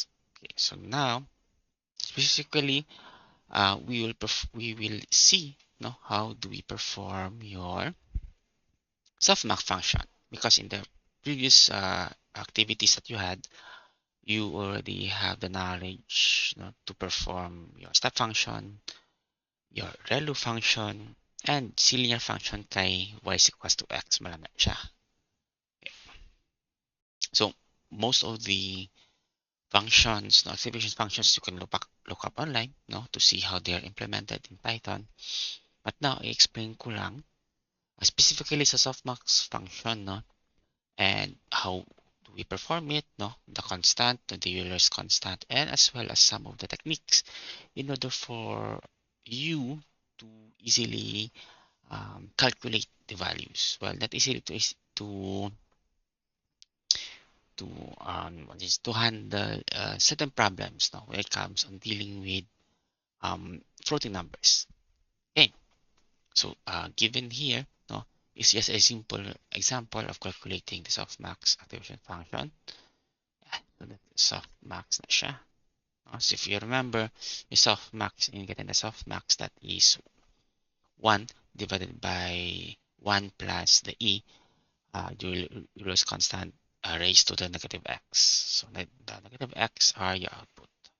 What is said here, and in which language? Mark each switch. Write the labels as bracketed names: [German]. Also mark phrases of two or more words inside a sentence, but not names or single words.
[English] Okay, so now specifically, we will see how do we perform your softmax function, because in the previous activities that you had, you already have the knowledge to perform your step function, your relu function, and linear function kay y is equals to x. [Hiligaynon] Malami siya. [English] So most of the functions, activation functions, you can look up online to see how they are implemented in Python. But now, [Hiligaynon] i-explain ko lang [English] specifically sa softmax function, and how do we perform it, the constant, the Euler's constant, and as well as some of the techniques in order for you to easily calculate the values. Well, not easily to to handle certain problems now when it comes on dealing with floating numbers. Okay, so given here, is just a simple example of calculating the softmax activation function. So that softmax [Hiligaynon] na siya. [English] So if you remember, the softmax, in getting the softmax, that is 1 divided by 1 plus the e, Euler's constant, raised to the negative x. So the negative x are your output.